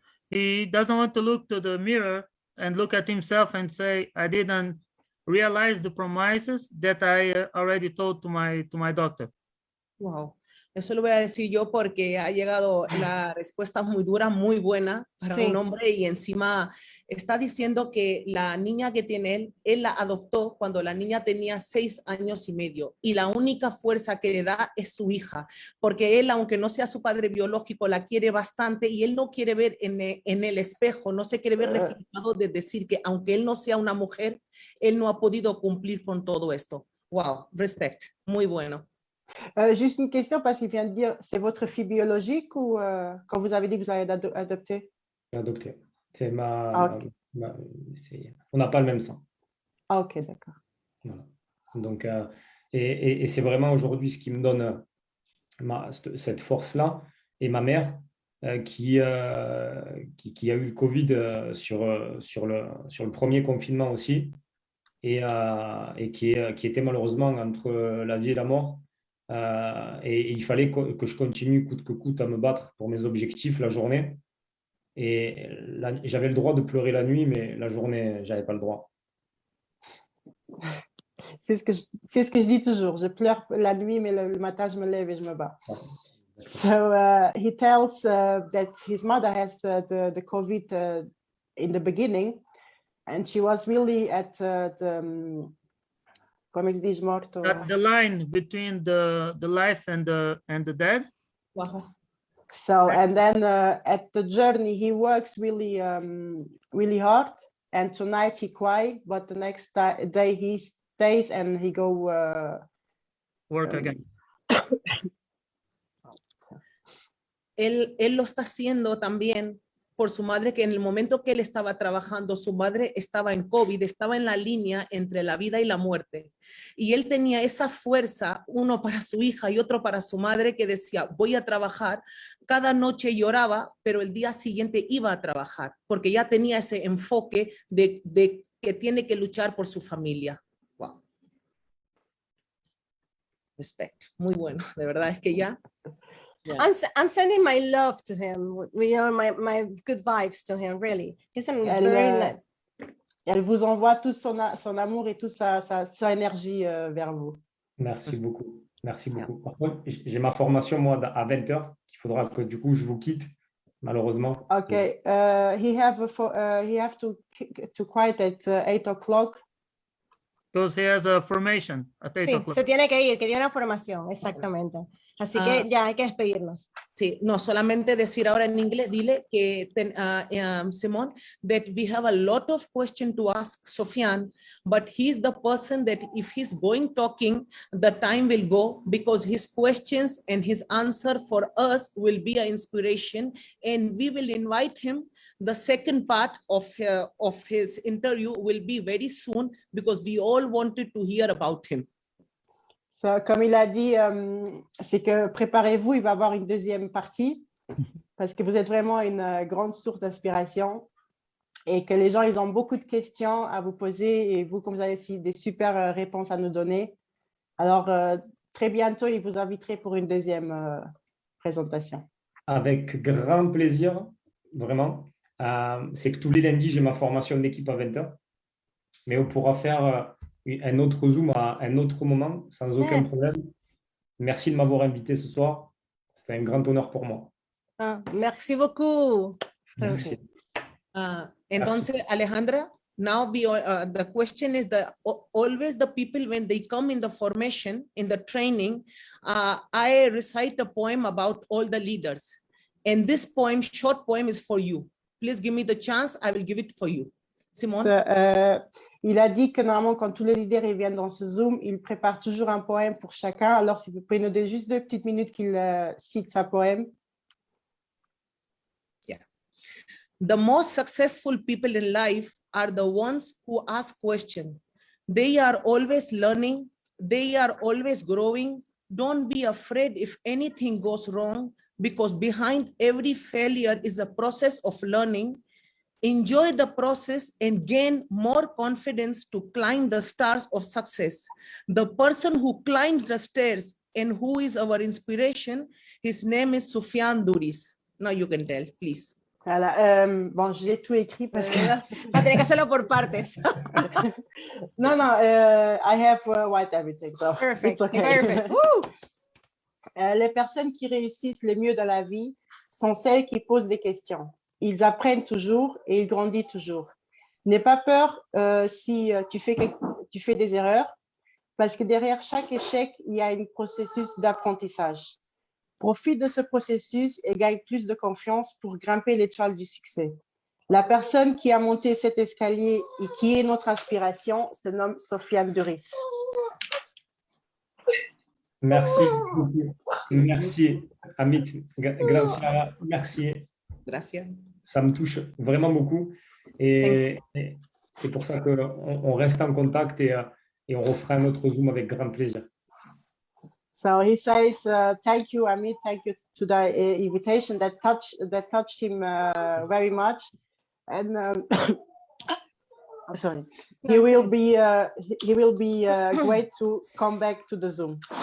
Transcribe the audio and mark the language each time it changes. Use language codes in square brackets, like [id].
[en] He doesn't want to look to the mirror and look at himself and say, I didn't realize the promises that I already told to my doctor. Wow. [es] Eso lo voy a decir yo porque ha llegado la respuesta muy dura, muy buena para Sí. un hombre, y encima está diciendo que la niña que tiene él la adoptó cuando la niña tenía 6 años y medio, y la única fuerza que le da es su hija, porque él, aunque no sea su padre biológico, la quiere bastante, y él no quiere ver en el espejo, no se quiere ver reflejado de decir que aunque él no sea una mujer, él no ha podido cumplir con todo esto. [en] Wow, respect, [es] muy bueno. [fr] Juste une question, parce qu'il vient de dire, c'est votre fille biologique ou quand vous avez dit que vous l'avez adoptée? Adopté. C'est Ok. on n'a pas le même sang. Ah, ok, d'accord. Voilà. Donc, et c'est vraiment aujourd'hui ce qui me donne cette force-là, et ma mère qui a eu le Covid sur le premier confinement aussi, et qui était malheureusement entre la vie et la mort. Et il fallait que je continue coûte que coûte à me battre pour mes objectifs la journée. Et j'avais le droit de pleurer la nuit, mais la journée, je n'avais pas le droit. C'est ce que je dis toujours. Je pleure la nuit, mais le matin, je me lève et je me bats. [en] So he tells that his mother has the COVID in the beginning, and she was really at the line between the life and the death. Wow. So, and then at the journey, he works really, really hard. And tonight he cried, but the next day he stays and he go work again. [es] Él lo está haciendo también por su madre, que en el momento que él estaba trabajando, su madre estaba en COVID, estaba en la línea entre la vida y la muerte. Y él tenía esa fuerza, uno para su hija y otro para su madre, que decía, voy a trabajar. Cada noche lloraba, pero el día siguiente iba a trabajar, porque ya tenía ese enfoque de que tiene que luchar por su familia. Wow. Respect. Muy bueno. De verdad es que ya... [en] Yeah. I'm sending my love to him, my good vibes to him, really. He's very [fr] elle vous envoie tout son amour et toute sa énergie vers vous. Merci beaucoup. Merci beaucoup. Par contre, j'ai ma formation, moi, à 20h, qu'il faudra que, du coup, je vous quitte, malheureusement. [en] OK. He have to quiet at 8 o'clock. Because he has a formation at 8 o'clock. [es] Se tiene que ir, que tiene una formación, exactamente. Así que ya hay que despedirnos. Sí, no, solamente decir ahora en inglés, dile que, [en] Simón, that we have a lot of questions to ask Sofian, but he's the person that if he's going talking, the time will go, because his questions and his answer for us will be an inspiration, and we will invite him. The second part of his interview will be very soon, because we all wanted to hear about him. [fr] So, comme il a dit, c'est que préparez-vous, il va y avoir une deuxième partie, parce que vous êtes vraiment une grande source d'inspiration, et que les gens, ils ont beaucoup de questions à vous poser, et vous, comme vous avez aussi des super réponses à nous donner. Alors, très bientôt, il vous inviterai pour une deuxième présentation. Avec grand plaisir, vraiment. C'est que tous les lundis, j'ai ma formation d'équipe à 20h, mais on pourra faire un autre Zoom à un autre moment, sans aucun problème. Merci de m'avoir invité ce soir. C'était un grand honneur pour moi. Merci beaucoup. Merci. [en] Entonces, Alejandra, now the question is always the people, when they come in the formation, in the training, I recite a poem about all the leaders. And this poem, short poem, is for you. Please give me the chance, I will give it for you. Simone? [fr] Il a dit que normalement, quand tous les leaders ils viennent dans ce Zoom, il prépare toujours un poème pour chacun. Alors, si vous pouvez nous donner juste 2 petites minutes qu'il cite sa poème. [en] Yeah. The most successful people in life are the ones who ask questions. They are always learning. They are always growing. Don't be afraid if anything goes wrong, because behind every failure is a process of learning. Enjoy the process and gain more confidence to climb the stairs of success. The person who climbs the stairs and who is our inspiration, his name is Soufiane Douris. Now you can tell, please. [fr] Voilà, bon, j'ai tout écrit parce que... [es] Va a tener que hacerlo por partes. [en] non, I have write everything, so Perfect, it's okay. perfect. Woo! [fr] Les personnes qui réussissent le mieux dans la vie sont celles qui posent des questions. Ils apprennent toujours et ils grandissent toujours. N'aie pas peur si tu fais des erreurs, parce que derrière chaque échec, il y a un processus d'apprentissage. Profite de ce processus et gagne plus de confiance pour grimper l'étoile du succès. La personne qui a monté cet escalier et qui est notre inspiration se nomme Soufiane Douris. Merci beaucoup. Merci, Amit. [es] Gracias. Merci. Gracias. [fr] Ça me touche vraiment beaucoup. Et c'est pour ça qu'on reste en contact et on refera un autre Zoom avec grand plaisir. [en] So he says, thank you, Amit. Thank you to the invitation that touched him very much. And sorry, he will be great to come back to the Zoom.